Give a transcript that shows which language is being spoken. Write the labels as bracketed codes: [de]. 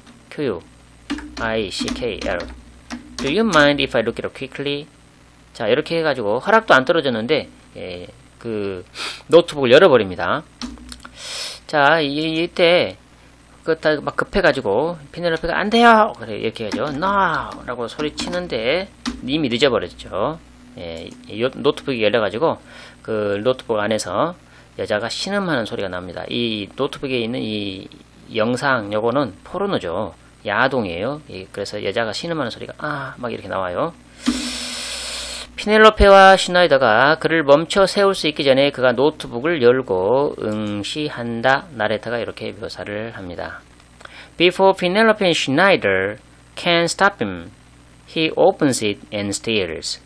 [en] Q-I-C-K-L. Do you mind if I look it up quickly? [ko] 자, 이렇게 해가지고 허락도 안 떨어졌는데 그 노트북을 열어버립니다. 자, 이때 그거 막 급해가지고 피넬로페가 안 돼요! 그래, 이렇게 하죠. No! 라고 소리치는데 이미 늦어버렸죠. 노트북이 열려가지고 그 노트북 안에서 여자가 신음하는 소리가 납니다. 이 노트북에 있는 이 영상 요거는 포르노죠. 야동이에요. 그래서 여자가 신음하는 소리가 막 이렇게 나와요. 피넬로페와 슈나이더가 그를 멈춰 세울 수 있기 전에 그가 노트북을 열고 응시한다. 나레타가 이렇게 묘사를 합니다. [en] Before Penelope and Schneider can stop him, he opens it and stares.